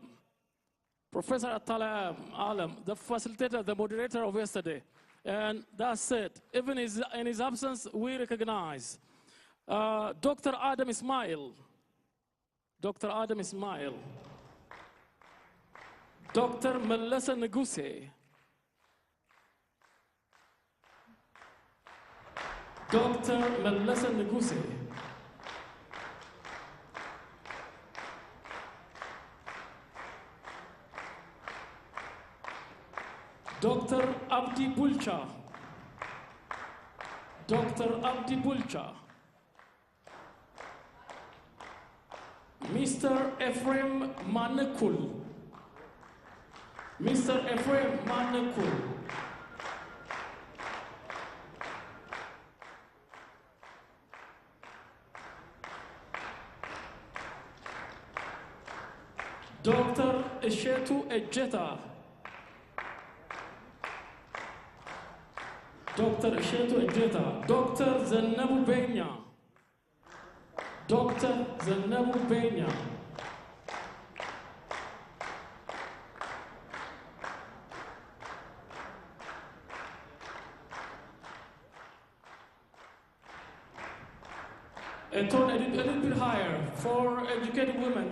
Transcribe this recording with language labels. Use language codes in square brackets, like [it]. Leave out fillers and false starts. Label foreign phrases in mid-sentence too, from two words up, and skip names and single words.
[en] Professor Atalay Alam, the facilitator, the moderator of yesterday. And that's it. Even in his absence, we recognize Dr. Adam Ismail. Dr. Adam Ismail. Dr. Melissa Neguse. Dr. Melissa Neguse. Dr. Abdi Bulcha. Dr. Abdi Bulcha. Mr. Ephraim Manekul. Mr. Ephraim Manekul. Dr. Eshetu Ejeta. Dr. Eshetu Ejeta. Dr. Zainabu Benya. Dr. Zainabu Benya. A tone a little bit higher for educated women.